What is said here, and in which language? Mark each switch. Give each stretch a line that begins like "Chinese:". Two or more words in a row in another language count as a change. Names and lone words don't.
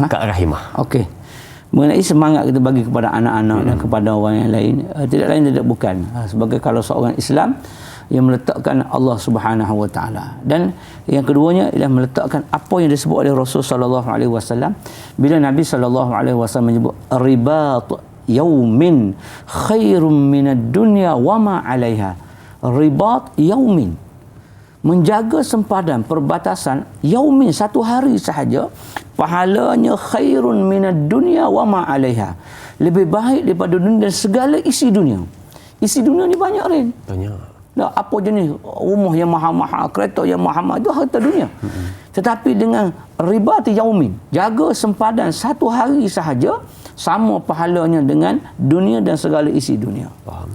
Malay: Okey. Mengenai semangat kita bagi kepada anak-anak dan kepada orang yang lain, tidak lain tidak bukan sebagai kalau seorang Islam yang meletakkan Allah
Arabic: Subhanahu Wa Taala,
Malay: dan yang keduanya ialah meletakkan apa yang disebut oleh Rasul
Arabic: sallallahu alaihi wasallam
Malay: bila Nabi
Arabic: sallallahu alaihi wasallam
Malay: menyebut
Arabic: ribat yaumin khairum minad dunya wa ma 'alaiha. Ribat yaumin,
Malay: menjaga sempadan perbatasan yaumin, satu hari sahaja, pahalanya
Arabic: khairun minad dunya wa ma 'alaiha,
Malay: lebih baik daripada dunia dan segala isi dunia. Isi dunia ni banyak, Rin. Banyak. Dah, apa jenis rumah yang mahal-mahal, kereta yang mahal-mahal, itu harta dunia. Tetapi dengan
Arabic: ribat yaumin,
Malay: jaga sempadan satu hari sahaja, sama pahalanya dengan dunia dan segala isi dunia.